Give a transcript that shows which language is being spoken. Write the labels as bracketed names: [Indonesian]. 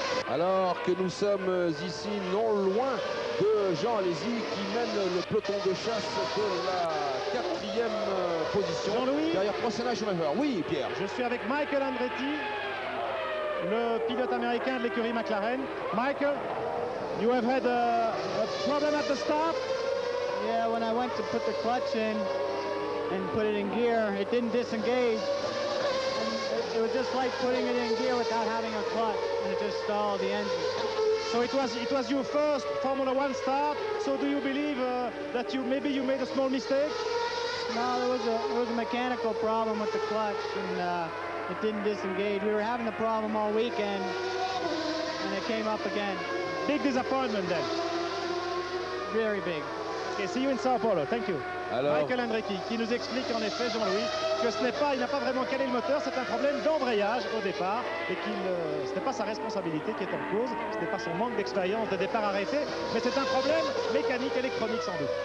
[French] Alors que nous sommes ici non loin de Jean Alesi qui mène le peloton de chasse de la 4e position. Jean-Louis, derrière Senna Schumacher. Oui, Pierre. Je suis avec Michael Andretti, le pilote américain de l'écurie McLaren. [English] Michael, you have had a problem at the start? Yeah, when I went to put the clutch in and put it in gear, it didn't disengage. And it was just like putting it in gear without having a clutch, and it just stalled the engine. So it was your first Formula One start. So do you believe that maybe you made a small mistake? No, there was a mechanical problem with the clutch, and it didn't disengage. We were having the problem all weekend, and it came up again. Big disappointment then. Very big. Okay, see you in Sao Paulo. Thank you. [French] Alors, Michael Andretti qui nous explique en effet, Jean-Louis, que il n'a pas vraiment calé le moteur, c'est un problème d'embrayage au départ et ce n'est pas sa responsabilité qui est en cause, ce n'est pas son manque d'expérience de départ arrêté, mais c'est un problème mécanique, électronique sans doute.